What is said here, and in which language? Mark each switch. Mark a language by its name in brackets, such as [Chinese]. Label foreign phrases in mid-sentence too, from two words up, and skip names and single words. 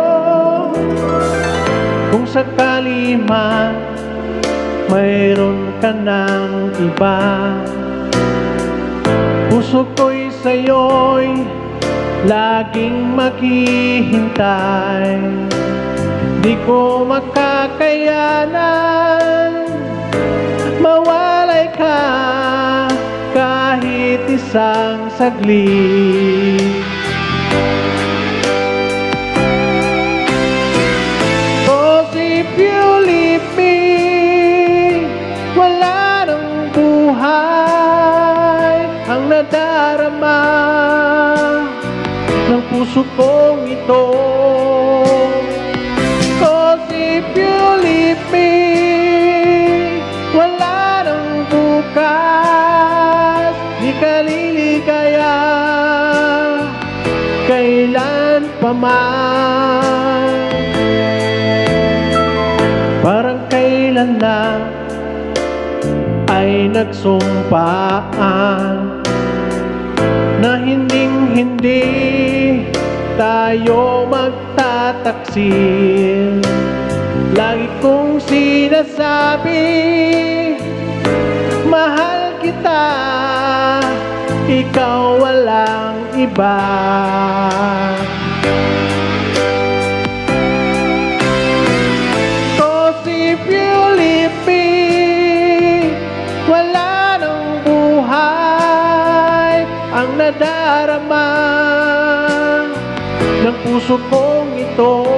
[Filipino] Kung sakali man mayroon ka ng iba, puso ko'y sa'yo'y laging maghihintay. Di ko makakayanan mawalay ka kahit isang saglit. [English] Cause if you leave me, [Filipino] wala nang buhay ang nadarama ng puso kong ito. [English] Cause if you leave me, [Filipino] wala nang bukas, di ka liligaya kailan pa man. Parang kailan lang ay nagsumpaan na hinding-hindi tayo magtataksil. Lagi kong sinasabi, mahal kita, ikaw walang iba. [English] Cause if you leave me, [Filipino] wala nang buhay ang nadarama ng puso kong ito.